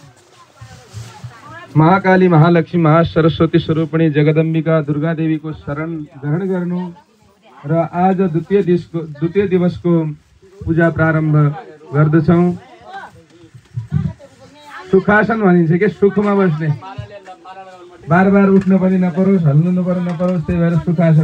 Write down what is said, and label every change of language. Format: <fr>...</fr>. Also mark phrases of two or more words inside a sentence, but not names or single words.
<ne>महाकाली, महालक्ष्मी, महासरस्वती स्वरूपिणी जगदम्बिका दुर्गा देवीको शरण ग्रहण गर्नु र आज द्वितीय दिवसको पूजा प्रारम्भ गर्दछौँ। सुखासन भनिन्छ के सुखमा बस्ने, बार बार उठ्न पनि नपरोस्, हल्नु नपरोस्, त्यही भएर सुखासन।</ne>